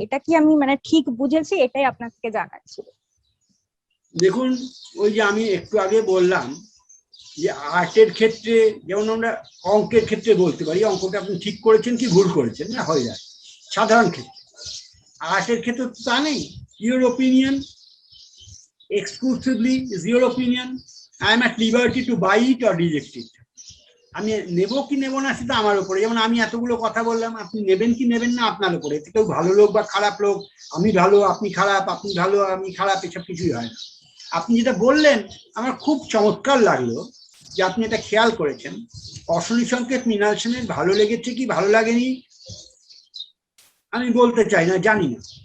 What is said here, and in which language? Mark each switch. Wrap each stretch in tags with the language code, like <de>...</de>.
<bn>এটা কি আমি মানে ঠিক বুঝেছি? এটাই আপনাকে জানাচ্ছি। দেখুন, ওই যে আমি একটু আগে বললাম যে আর্টের ক্ষেত্রে যেমন আমরা অঙ্কের ক্ষেত্রে বলতে পারি অঙ্কটা আপনি ঠিক করেছেন কি ভুল করেছেন, না হয়ে যায়। সাধারণ ক্ষেত্রে। আর্টের ক্ষেত্রে তো তা নেই।</bn> <en>Your opinion exclusively is your opinion. I am at liberty to buy it or reject it.</en> <bn>আমি নেব কি নেব না সেটা আমার উপরে। যেমন আমি এতগুলো কথা বললাম, আপনি নেবেন কি নেবেন না আপনার উপরে। এতে কেউ ভালো লোক বা খারাপ লোক, আমি ভালো আপনি খারাপ, আপনি ভালো আমি খারাপ, এসব কিছুই হয় না। আপনি যেটা বললেন আমার খুব চমৎকার লাগলো যে আপনি এটা খেয়াল করেছেন। অশনি সংকেত মৃণাল সেনের ভালো লেগেছে কি ভালো লাগেনি আমি বলতে চাই না, জানি না।</bn>